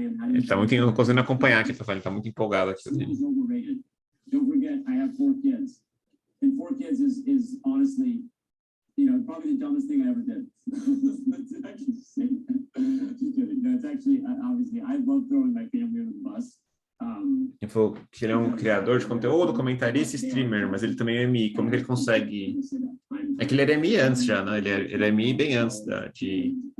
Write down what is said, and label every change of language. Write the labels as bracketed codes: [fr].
[pt] Ele tá muito, não conseguindo acompanhar aqui, ele tá muito empolgado aqui. [en] Don't forget, I have 4 kids. And 4 kids is honestly, probably the dumbest thing I ever did. Just kidding. No, it's actually, obviously, I love throwing my family under the bus. [pt] Ele falou que ele é um criador de conteúdo, comentarista e streamer, mas ele também é MI. Como que ele consegue... É que ele era MI antes já, né? Ele é MI bem antes de...